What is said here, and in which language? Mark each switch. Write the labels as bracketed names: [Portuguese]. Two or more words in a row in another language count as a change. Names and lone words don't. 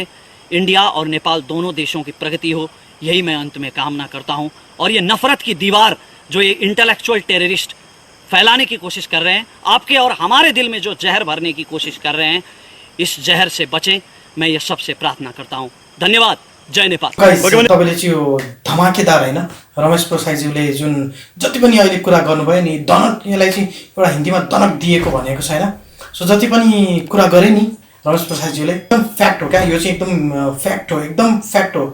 [Hindi] इंडिया और नेपाल दोनों देशों की प्रगति हो, यही मैं अंत में कामना करता हूँ। और ये नफरत की दीवार जो ये इंटेलेक्चुअल टेररिस्ट फैलाने की कोशिश कर रहे हैं, आपके और हमारे दिल में जो जहर भरने की कोशिश कर रहे हैं, इस जहर से बचें, मैं ये सबसे प्रार्थना करता हूँ। धन्यवाद। जय नेपाल। [Nepali] तपाईँले चाहिँ यो धमाकेदार होइन रमेश प्रसाईज्यूले जुन जति पनि अहिले कुरा गर्नुभयो नि, दनक, यसलाई चाहिँ एउटा हिन्दीमा दनक दिएको भनेको छ होइन। सो जति पनि कुरा गरे नि रमेश प्रसाईज्यूले, एकदम फ्याक्ट हो क्या, यो चाहिँ एकदम फ्याक्ट हो, एकदम फ्याक्ट हो।